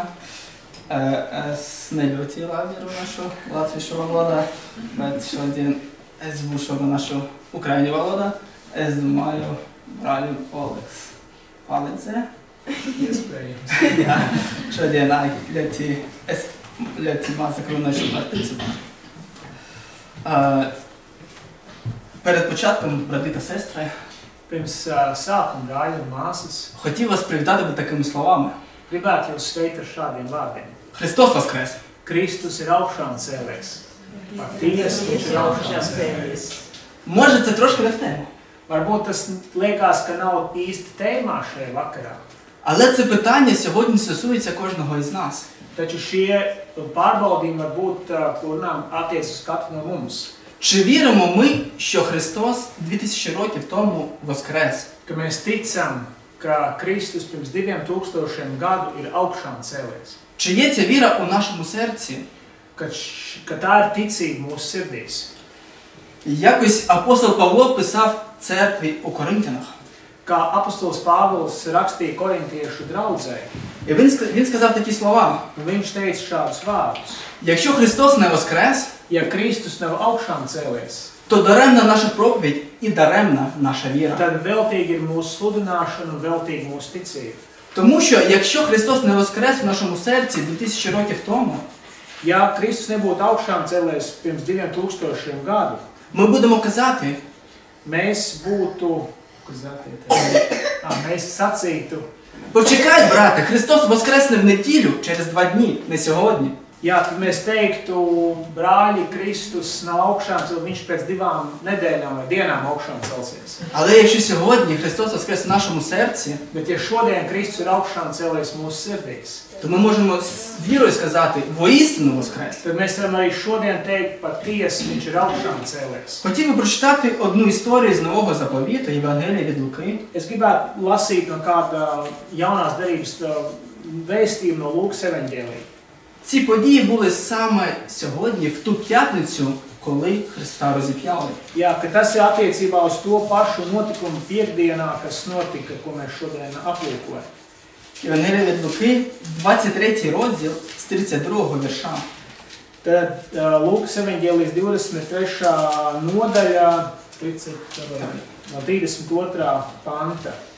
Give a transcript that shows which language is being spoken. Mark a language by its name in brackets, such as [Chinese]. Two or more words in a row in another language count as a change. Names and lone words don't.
[Latvian] Es ne ļoti labi runāšu latviešu valodā, bet šodien es būšu runāšu ukraiņu valodā. Es domāju, brāļi Oleks palīdzēja. Iespējams. Jā, šodien es ļoti mazāk runāšu par ticību. [Ukrainian] Перед початком, брати та сестри, [Latvian] Pirms sākuma brāļi un māsas [Ukrainian] хотів вас привітати такими словами. [Latvian] gribētu jūs sveikt ar šādiem vārdiem. [Ukrainian] Христос воскрес! [Latvian] Kristus ir augšām cēlies. Patiesi viņš ir augšām cēlies. [Ukrainian] Може, це трошки не в тему. [Latvian] Varbūt tas liekas, ka nav īsti tēmā šajā vakarā. [Ukrainian] Але це питання сьогодні стосується кожного із нас. [Latvian] Taču šie pārbaudījumi var būt, kurām attiec uz katru no mums. [Ukrainian] Чи віримо ми, що Христос 2000 років тому воскрес? [Latvian] Ka mēs ticam, ka Kristus pirms 2000 gadu ir augšām cēlies. [Ukrainian] Чи є ця віра у нашому серці? [Latvian] Ka tā ir ticība mūsu sirdīs. [Ukrainian] Якось апостол Павло писав церкві у Коринтянах. [Latvian] Kā apostols Pāvils rakstīja korintiešu draudzei, [Ukrainian] І він сказав такі слова. [Latvian] viņš teica šādus vārdus. [Ukrainian] Якщо Христос не воскрес, [Latvian] Ja Kristus nav augšām cēlies, [Ukrainian] то даремна наша проповідь і даремна наша віра. [Latvian] tad veltīgi ir mūsu sludināšana un veltīgi mūsu ticība. [Ukrainian] Тому що якщо Христос не воскрес в нашому серці 2000 років тому, [Latvian] Ja Kristus nebūtu augšām cēlies pirms 2000 gadu, [Ukrainian] ми будемо казати, [Latvian] mēs būtu, mēs sacītu, [Ukrainian] почекай, брате, Христос воскресне в неділю через 2 дні, не сьогодні. [Latvian] Jā, tad mēs teiktu, brāļi, Kristus nav augšām cēlies, viņš pēc 2 nedēļām vai dienām augšām celsies. [Ukrainian] Але якщо сьогодні Христос воскрес в нашому серці, [Latvian] Bet ja šodien Kristus ir augšām cēlies mūsu sirdīs, [Ukrainian] то ми можемо з вірою сказати, воістину воскрес. [Latvian] tad mēs varam arī šodien teikt, patiesi viņš ir augšām cēlies. [Ukrainian] Хотів би прочитати одну історію з Нового Заповіту, Євангелія від Луки. [Latvian] Es gribētu lasīt no kāda jaunās derības vēstījuma no Lūkas evaņģēlija. [Ukrainian] Ці події були саме сьогодні, в ту п'ятницю, коли Христа розіп'яли. [Latvian] Jā, ka tas ir attiecībā uz to pašu notikumu piekdienā, kas notika, ko mēs šodien aplūkojam. [Ukrainian] Євангелія від Луки, 23 розділ з 32 вірша. [Latvian] Tad Lūkas evaņģēlijas 23. nodaļa, no 32. panta.